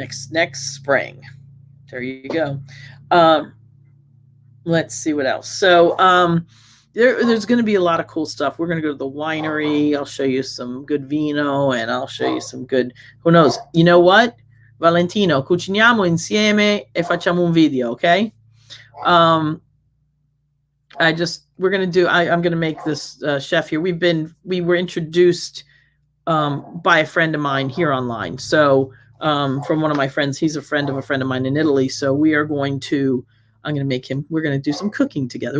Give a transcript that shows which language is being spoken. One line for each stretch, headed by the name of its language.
English: Next spring. There you go. Let's see what else. So there's going to be a lot of cool stuff. We're going to go to the winery. I'll show you some good vino, and I'll show you some good. Who knows? You know what?
Italian: Valentino, cuciniamo insieme e facciamo un video, okay?
English: We're going to do, I'm going to make this chef here. We were introduced by a friend of mine here online. So from one of my friends, he's a friend of mine in Italy. So we're going to do some cooking together.